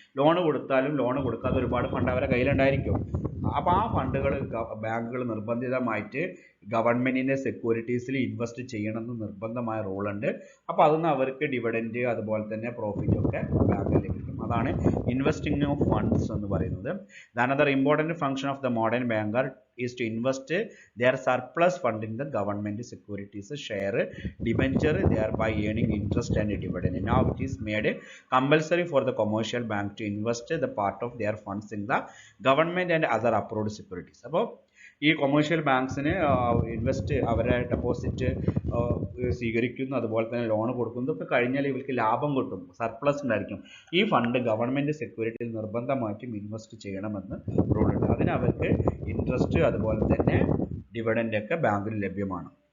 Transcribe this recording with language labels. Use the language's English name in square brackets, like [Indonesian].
[Malayalam] Loan കൊടുത്താലും loan കൊടുക്കാതെ ഒരുപാട് ഫണ്ട് അവരുടെ കയ്യിലുണ്ടായിരിക്കും. അപ്പോൾ ആ ഫണ്ടുകൾ ബാങ്കുകൾ നിർബന്ധിതമായിട്ട് ഗവൺമെന്റിന്റെ സെക്യൂരിറ്റീസിൽ ഇൻവെസ്റ്റ് ചെയ്യണമെന്ന് നിർബന്ധമായ റൂളുണ്ട്. അപ്പോൾ അതിൽ നിന്ന് അവർക്ക് ഡിവിഡൻഡ് അതുപോലെ തന്നെ പ്രോഫിറ്റ് ഒക്കെ ബാങ്കിൽ ലഭിക്കും. അതാണ് ഇൻവെസ്റ്റിംഗ് ഓഫ് ഫണ്ട്സ് എന്ന് പറയുന്നത്. [English] Another important function of the modern banker is to invest their surplus fund in the government securities, share, debenture, thereby earning interest and dividend. Now it is made compulsory for the commercial bank to invest the part of their funds in the government and other approved securities. [Malayalam] അപ്പോൾ ഈ commercial ബാങ്ക്സിന് invest അവരുടെ deposit സ്വീകരിക്കുന്നു, അതുപോലെ തന്നെ loan കൊടുക്കുന്നു. ഇതൊക്കെ കഴിഞ്ഞാൽ ഇവർക്ക് ലാഭം കിട്ടും, സർപ്ലസ് ഉണ്ടായിരിക്കും. ഈ ഫണ്ട് ഗവൺമെൻറ് സെക്യൂരിറ്റിയിൽ നിർബന്ധമായിട്ടും ഇൻവെസ്റ്റ് ചെയ്യണമെന്ന് റൂളുണ്ട്. അതിന് അവർക്ക് ഇൻട്രസ്റ്റ് അതുപോലെ തന്നെ ഡിവിഡൻഡ് ഒക്കെ ബാങ്കിൽ ലഭ്യമാണ്.